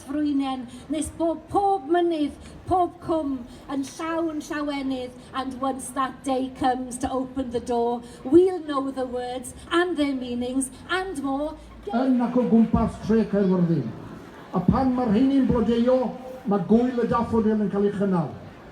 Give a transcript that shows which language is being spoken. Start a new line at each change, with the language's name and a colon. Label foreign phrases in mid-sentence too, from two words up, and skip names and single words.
Welsh: frwynen, nes bod pob mynydd, pob cwm, yn llawenydd,
English: and once that day comes to open the door, we'll know the words and their meanings and more.
Welsh: Yn ac o gwmpas tre Caerfyrddin, a pan mae'r rheini'n blodeuo, mae gŵyl y daffodil yn cael ei chynnal.